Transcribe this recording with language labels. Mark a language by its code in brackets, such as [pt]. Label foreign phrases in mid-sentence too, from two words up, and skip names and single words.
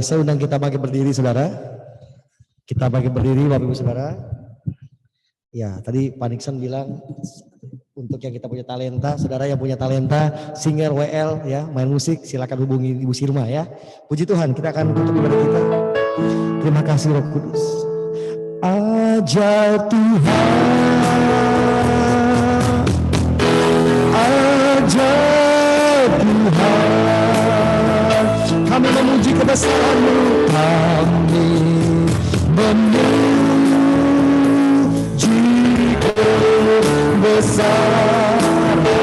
[id] Saya undang kita bagi berdiri saudara. Kita bagi berdiri Bapak Ibu saudara. Ya, tadi Pak Nixon bilang untuk yang kita punya talenta, saudara yang punya talenta, singer WL ya, main musik, silakan hubungi Ibu Sirma ya. Puji Tuhan, kita akan tutup ibadah kita. Terima kasih Roh Kudus. Ajar Tuhan, ajar Tuhan, kami memuji kebesaran-Mu, kami memuji kebesaran.